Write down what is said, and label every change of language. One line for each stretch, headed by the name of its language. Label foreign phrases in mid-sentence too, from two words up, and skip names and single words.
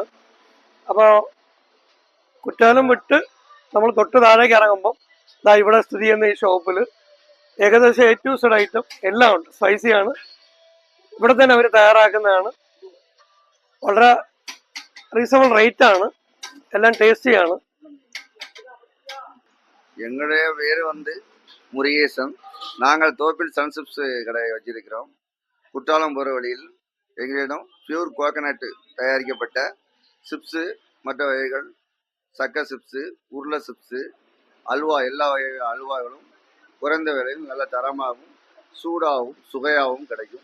Malayalam: അപ്പോൾ കുറ്റാലം വിട്ട് നമ്മൾ തൊട്ട് താഴേക്ക് ഇറങ്ങുമ്പോൾ ഇവിടെ സ്ഥിതി ചെയ്യുന്ന ഈ ഷോപ്പിൽ ഏകദേശം
English: A to Z
Malayalam: ഐറ്റം എല്ലാം ഉണ്ട്. സ്പൈസിയാണ്, ഇവിടെ തന്നെ അവർ തയ്യാറാക്കുന്നതാണ്. വളരെ
English: reasonable rate
Malayalam: ആണ്,
Tamil: எல்லாம் டேஸ்டியான. எங்களுடைய பேர் முருகேசன். நாங்கள் தோப்பில் சன்சிப்ஸ் கடையை வச்சிருக்கிறோம். குற்றாலம் போகிற வழியில் எங்களிடம்
English: pure coconut
Tamil: தயாரிக்கப்பட்ட சிப்ஸு, மற்ற வகைகள், சக்க சிப்ஸு, உருளை சிப்ஸு, அல்வா, எல்லா வகை அல்வாக்களும் குறைந்த விலையில் நல்ல தரமாகவும் சூடாகவும் சுவையாகவும் கிடைக்கும்.